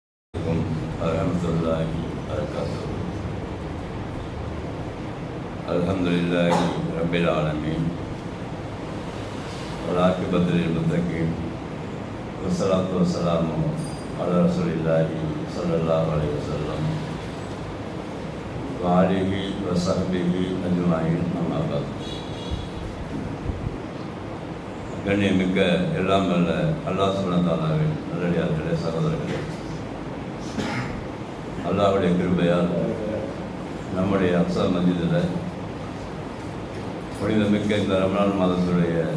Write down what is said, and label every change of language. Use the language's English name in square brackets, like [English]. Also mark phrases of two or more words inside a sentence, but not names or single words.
[Arabic] ورحمة الله وبركاته. الحمد لله رب العالمين. والعاقبة للمتقين. والصلاة والسلام على رسول الله صلى الله عليه وسلم وعلى آله وصحبه أجمعين، أما بعد. [Tamil] கண்ணியமிக்க எல்லாம் வல்ல அல்லாஹ் [Arabic] سبحانه وتعالى [Tamil] நல்லடியார்களே, சகோதரர்களே, அல்லாஹ்வுடைய கிருபையால் நம்முடைய அக்ஸா மஸ்ஜிதில் புனிதமிக்க இந்த ரமலான் மாதத்துடைய